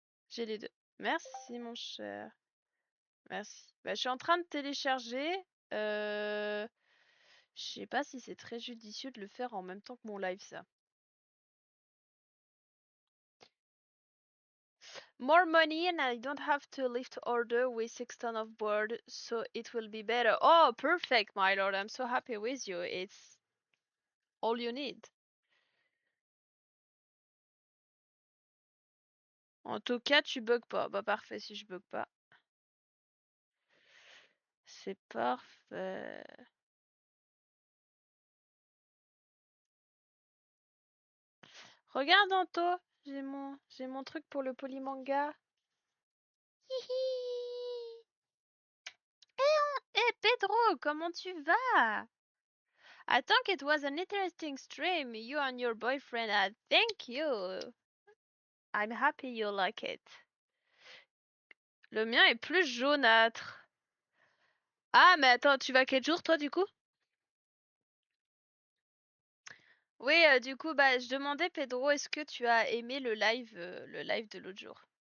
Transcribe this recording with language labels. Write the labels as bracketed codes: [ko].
[fr] J'ai les deux. Merci, mon cher. Merci. Bah, je suis en train de télécharger. Je sais pas si c'est très judicieux de le faire en même temps que mon live, ça. [en] More money and I don't have to lift order with 6 tons of board, so it will be better. Oh, perfect, my lord. I'm so happy with you. It's all you need. [fr] En tout cas, tu bugs pas. Bah, parfait si je bug pas. C'est parfait. Regarde, Anto. J'ai mon truc pour le polymanga. Hihi. Eh, Pedro, comment tu vas? [en] I think it was an interesting stream, you and your boyfriend had. Thank you. I'm happy you like it. [fr] Le mien est plus jaunâtre. Ah, mais attends, tu vas quel jour toi du coup? Oui, du coup, bah, je demandais Pedro, est-ce que tu as aimé le live de l'autre jour?